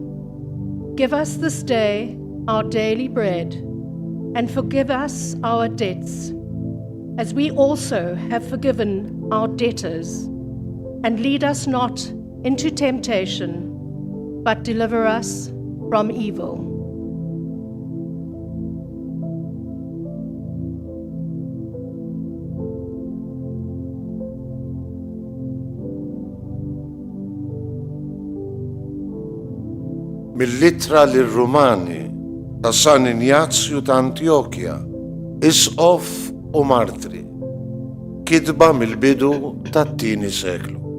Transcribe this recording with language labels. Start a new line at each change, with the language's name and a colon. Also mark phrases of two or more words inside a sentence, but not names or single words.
English: Give us this day our daily bread, and forgive us our debts, as we also have forgiven our debtors. And lead us not into temptation, but deliver us from evil.
Maltese: Mill-littra lir-Rumani ta' San Ignazju ta' Antiochia, isqof u martri, kitba mill-bidu tat-tieni seklu.